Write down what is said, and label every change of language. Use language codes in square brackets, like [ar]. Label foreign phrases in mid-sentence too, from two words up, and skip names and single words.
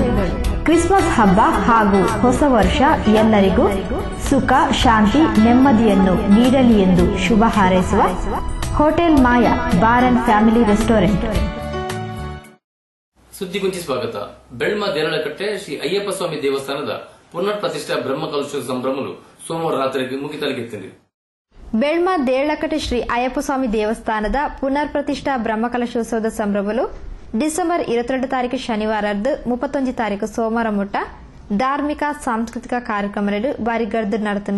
[kn] ಕ್ರಿಸ್ಮಸ್ ಹಬ್ಬ ಹಾಗೂ ಹೊಸ ವರ್ಷ ಎಲ್ಲರಿಗೂ ಸುಖ, ಶಾಂತಿ, ನೆಮ್ಮದಿಯನ್ನು ನೀಡಲಿ ಎಂದು ಶುಭ ಹಾರೈಸುವ ಹೋಟೆಲ್ ಮಾಯಾ ಬಾರ್ ಅಂಡ್ ಫ್ಯಾಮಿಲಿ ರೆಸ್ಟೋರೆಂಟ್. [tcy] ಸುದ್ದಿಗುಂಚಿ ಸ್ವಾಗತ. ಬೆಳ್ಮ ದೇರಳಕಟ್ಟೆ ಶ್ರೀ ಅಯ್ಯಪ್ಪ ಸ್ವಾಮಿ ದೇವಸ್ಥಾನದ ಪುನರ್ ಪ್ರತಿಷ್ಠಾ ಬ್ರಹ್ಮಕಲಶೋತ್ಸವ ಸಂಭ್ರಮಗಳು ಸೋಮವಾರ ರಾತ್ರಿಗೆ ಮುಗಿತಲುಗಿತ್ತಿದೆ. ಬೆಳ್ಮ ದೇರಳಕಟ್ಟೆ ಶ್ರೀ ಅಯ್ಯಪ್ಪ ಸ್ವಾಮಿ ದೇವಸ್ಥಾನದ ಪುನರ್ ಪ್ರತಿಷ್ಠಾ ಬ್ರಹ್ಮಕಲಶೋತ್ಸವದ ಸಂಭ್ರಮಗಳು ಡಿಸೆಂಬರ್ 22 ತಾರೀಕು ಶನಿವಾರದ್ದು 31 ತಾರೀಕು ಸೋಮವಾರ ಮುಟ್ಟ ಧಾರ್ಮಿಕ ಸಾಂಸ್ಕೃತಿಕ ಕಾರ್ಯಕ್ರಮಗಳು ಬಾರಿಗರ್ದು ನಡೆತನು.